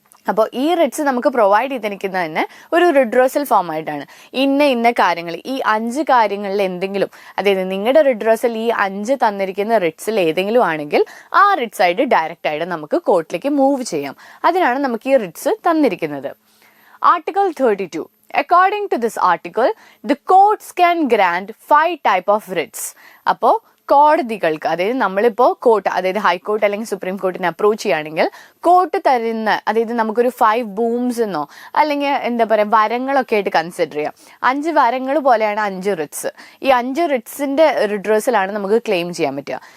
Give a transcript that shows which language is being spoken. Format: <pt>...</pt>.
<ml>അപ്പോൾ ഈ റിറ്റ്സ് നമുക്ക് പ്രൊവൈഡ് ചെയ്തിരിക്കുന്നത് തന്നെ ഒരു റിഡ്രോസൽ ഫോം ആയിട്ടാണ്. ഇന്ന കാര്യങ്ങൾ, ഈ 5 കാര്യങ്ങളിൽ എന്തെങ്കിലും, അതായത് നിങ്ങളുടെ റിഡ്രോസൽ ഈ 5 തന്നിരിക്കുന്ന റിറ്റ്സിൽ ഏതെങ്കിലും ആണെങ്കിൽ ആ റിറ്റ്സ് ആയിട്ട് ഡയറക്റ്റ് ആയിട്ട് നമുക്ക് കോർട്ടിലേക്ക് മൂവ് ചെയ്യാം. അതിനാണ് നമുക്ക് ഈ റിറ്റ്സ് തന്നിരിക്കുന്നത്.</ml> <en>Article 32. According to this article, the courts can grant 5 type of writs.</en> <ml>അപ്പോൾ കോടതികൾക്ക്, അതായത് നമ്മളിപ്പോൾ കോർട്ട്, അതായത് ഹൈക്കോർട്ട് അല്ലെങ്കിൽ സുപ്രീം കോർട്ടിനെ അപ്രോച്ച് ചെയ്യുകയാണെങ്കിൽ കോർട്ട് തരുന്ന, അതായത് നമുക്കൊരു 5 ബൂംസ് എന്നോ അല്ലെങ്കിൽ എന്താ പറയുക വരങ്ങളൊക്കെ ആയിട്ട് കൺസിഡർ ചെയ്യാം. 5 വരങ്ങൾ പോലെയാണ് 5 റിറ്റ്സ്. ഈ 5 റിറ്റ്സിന്റെ റിഡ്രോസലാണ് നമുക്ക് ക്ലെയിം ചെയ്യാൻ പറ്റുക.</ml>